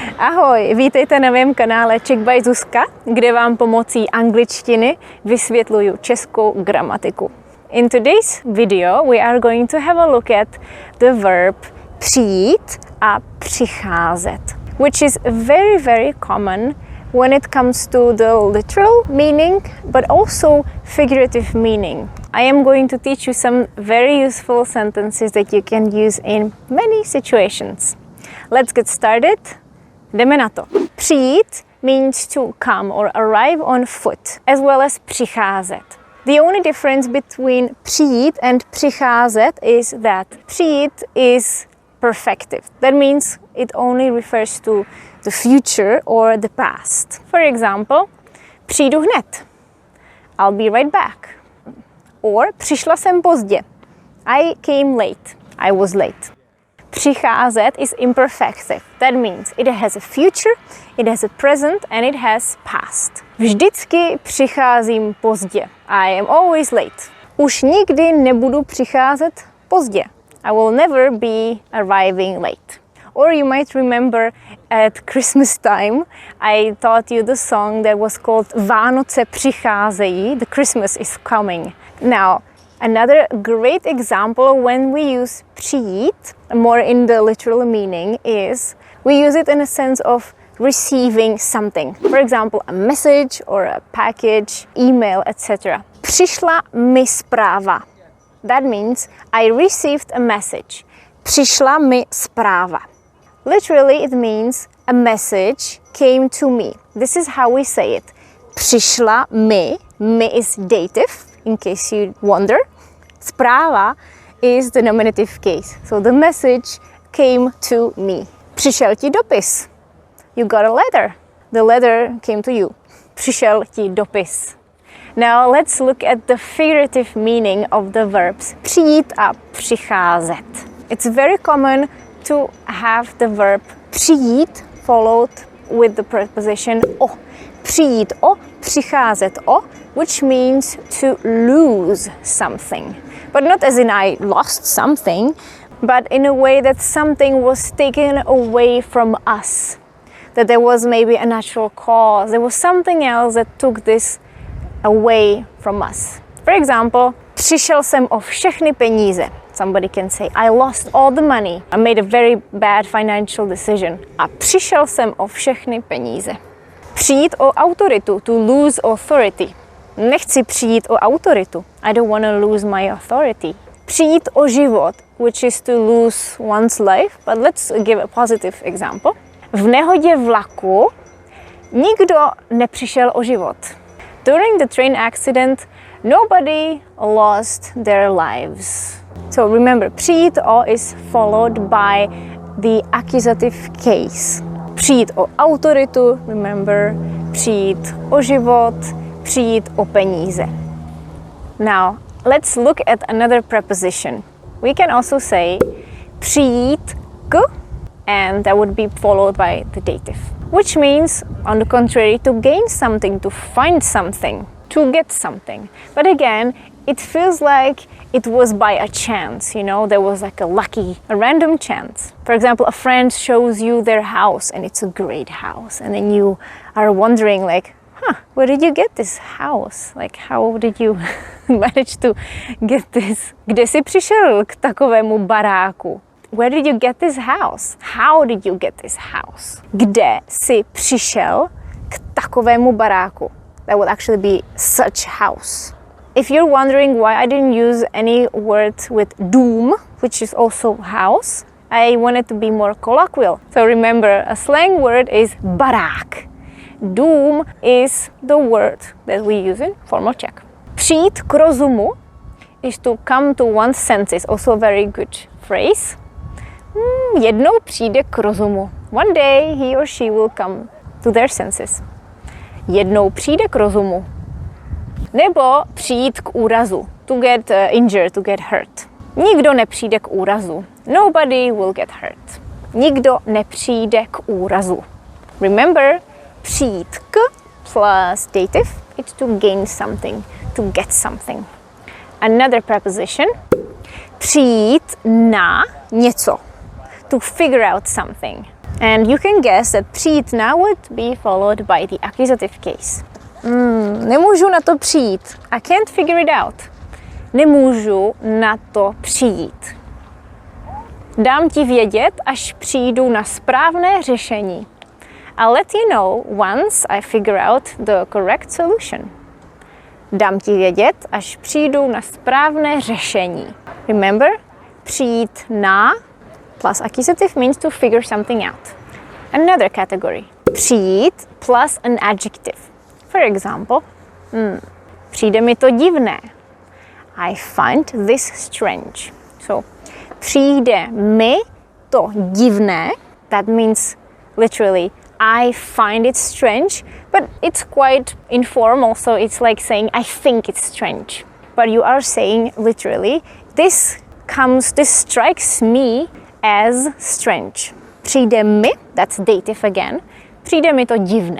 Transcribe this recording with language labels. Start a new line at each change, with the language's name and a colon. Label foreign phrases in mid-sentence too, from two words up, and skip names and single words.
Czech: Ahoj, vítejte na mém kanále Czech by Zuzka, kde vám pomocí angličtiny vysvětluju českou gramatiku.
English: In today's video we are going to have a look at the verb
Czech: přijít a přicházet,
English: which is very common when it comes to the literal meaning, but also figurative meaning. I am going to teach you some very useful sentences that you can use in many situations. Let's get started.
Czech: Jdeme na to.
English: Přijít means to come or arrive on foot, as well as přicházet. The only difference between přijít and přicházet is that přijít is perfective. That means it only refers to the future or the past. For example,
Czech: přijdu hned.
English: I'll be right back.
Czech: Or přišla jsem pozdě.
English: I came late. I was late. Přicházet is imperfective. That means it has a future, it has a present and it has past.
Czech: Vždycky přicházím pozdě.
English: I am always late.
Czech: Už nikdy nebudu přicházet pozdě.
English: I will never be arriving late. Or you might remember at Christmas time, I taught you the song that was called Vánoce přicházejí, the Christmas is coming. Now, another great example when we use přijít, more in the literal meaning, is we use it in a sense of receiving something. For example, a message or a package, email, etc.
Czech: Přišla mi zpráva.
English: That means I received a message.
Czech: Přišla mi zpráva.
English: Literally, it means a message came to me. This is how we say it.
Czech: Přišla mi.
English: Mi is dative, in case you wonder. Zpráva is the nominative case. So the message came to me.
Czech: Přišel ti dopis.
English: You got a letter. The letter came to you.
Czech: Přišel ti dopis.
English: Now let's look at the figurative meaning of the verbs
Czech: přijít a přicházet.
English: It's very common to have the verb přijít followed with the preposition o.
Czech: Přijít o, přicházet o,
English: which means to lose something. But not as in I lost something, but in a way that something was taken away from us. That there was maybe a natural cause, there was something else that took this away from us. For example,
Czech: přišel jsem o všechny peníze.
English: Somebody can say, I lost all the money. I made a very bad financial decision.
Czech: A přišel jsem o všechny peníze. Přijít o autoritu,
English: to lose authority.
Czech: Nechci přijít o autoritu.
English: I don't want to lose my authority.
Czech: Přijít o život,
English: which is to lose one's life. But let's give a positive example.
Czech: V nehodě vlaku nikdo nepřišel o život.
English: During the train accident, nobody lost their lives. So remember,
Czech: přijít o
English: is followed by the accusative case.
Czech: Přijít o autoritu, remember, přijít o život, přijít o peníze.
English: Now, let's look at another preposition. We can also say
Czech: přijít k,
English: and that would be followed by the dative. Which means, on the contrary, to gain something, to find something, to get something. But again, it feels like it was by a chance, you know, there was like a random chance. For example, a friend shows you their house and it's a great house. And then you are wondering like, where did you get this house? Like, how did you manage to get this?
Czech: Kde jsi přišel k takovému baráku?
English: Where did you get this house? How did you get this house?
Czech: Kde jsi přišel k takovému baráku?
English: That would actually be such house. If you're wondering why I didn't use any word with dům, which is also house, I wanted to be more colloquial. So remember, a slang word is barák. Dům is the word that we use in formal Czech.
Czech: Přijít k rozumu
English: is to come to one's senses, also a very good phrase.
Czech: Jednou přijde k rozumu.
English: One day he or she will come to their senses.
Czech: Jednou přijde k rozumu. Nebo přijít k úrazu.
English: To get injured, to get hurt.
Czech: Nikdo nepřijde k úrazu.
English: Nobody will get hurt.
Czech: Nikdo nepřijde k úrazu.
English: Remember,
Czech: přijít k
English: plus dative, it's to gain something, to get something. Another preposition,
Czech: přijít na něco.
English: To figure out something. And you can guess that přijít now would be followed by the accusative case.
Czech: Nemůžu na to přijít.
English: I can't figure it out.
Czech: Nemůžu na to přijít. Dám ti vědět, až přijdu na správné řešení.
English: I'll let you know once I figure out the correct solution.
Czech: Dám ti vědět, až přijdu na správné řešení.
English: Remember,
Czech: přijít na
English: plus accusative means to figure something out. Another category. Přijít plus an adjective. For example,
Czech: přijde mi to divné.
English: I find this strange. So,
Czech: přijde mi to divné.
English: That means literally I find it strange, but it's quite informal, so it's like saying I think it's strange. But you are saying literally this strikes me as strange.
Czech: Přijde mi,
English: that's dative again,
Czech: přijde mi to divné.